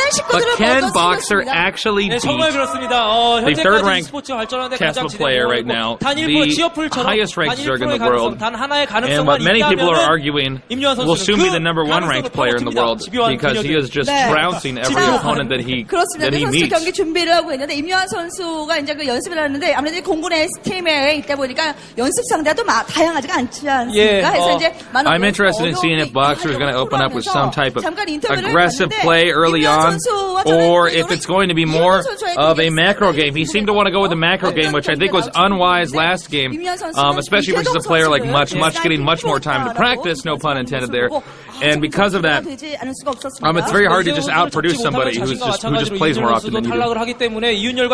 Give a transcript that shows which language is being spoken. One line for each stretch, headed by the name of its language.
English: But can Boxer actually beat the 3rd-ranked Tesla player right now, the highest-ranked Zerg in the world, and what many people are arguing will soon be the number 1 ranked player in the world because he is just trouncing every opponent that he meets.
Korean: 경기 준비를 하고 있는데 임요한 선수가 이제 그 연습을 하는데 아무래도 공군의 스팀에 있다 보니까 연습 상대가 또 다양하지가 않지 않습니까? 그래서 이제
English: I'm interested in seeing if Boxer is going to open up with some type of aggressive play early on, or if it's going to be more of a macro game. He seemed to want to go with a macro game, which I think was unwise last game, especially versus a player like Much. Much getting much more time to practice, no pun intended there. And because of that, it's very hard to just outproduce somebody who just plays more often than you do.